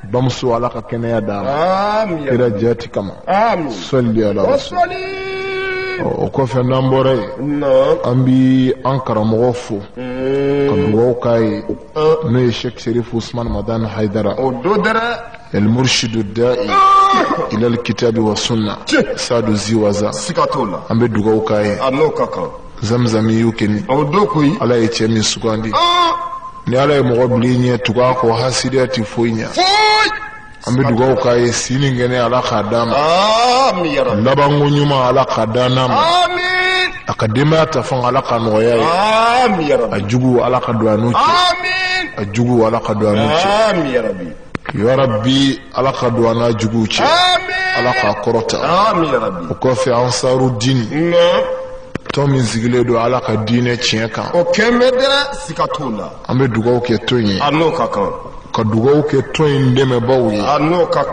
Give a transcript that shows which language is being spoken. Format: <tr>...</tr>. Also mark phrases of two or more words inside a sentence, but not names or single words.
<bm>Bamuso ala ka kɛnɛya d'a ma. Amin. Kira jati kama. Amin.</bm> <ar>صل على رسول.</ar> <bm>O kɔfɛ n'an bɔra yen. An bi an karamɔgɔ fo. Ka dugawu k'a ye. N'o ye Sheikh Sherif Usman Madan Haidara. O do dɛrɛ.</bm> <ar>المرشد الداعي إلى الكتاب والسنة سادو زيوازا.</ar> <bm>Siga t'o la. An bɛ dugawu k'a ye. A n'o ka kan. Zamzam y'u kɛni. O do koyi. Ala ye cɛ min sugandi. Ni ala ye mɔgɔ bila i ɲɛ tugu a kɔ hasidiya tɛ foyi ɲɛ. An bɛ dugawu k'a ye sini kɛnɛ ala k'a d'a ma.</bm> <ar>آمين يا رب.</ar> <bm>Labanko ɲuman ala k'a d'a n'a ma. Amin. A ka denbaya ta fan ala k'a nɔgɔya ye.</bm> <ar>آمين يا رب.</ar> <bm>A jugu ala ka don a n'u cɛ. Amin. A jugu ala ka don a n'u cɛ.</bm> <ar>آمين يا رب. يا رب</ar> <bm>ala ka don a n'a juguw cɛ. Amin. Ala k'a kɔrɔta.</bm> <ar>آمين يا رب.</ar> <bm>O kɔfɛ ansaru dini. Tɔn min sigilen don ala ka diinɛ tiɲɛ kan. O kɛmɛ dɛrɛ. Siga t'o la. An bɛ dugawu kɛ tɔn ye. A n'o ka kan. Ka dugawu kɛ tɔn in dɛmɛbaaw ye. A n'o ka</bm>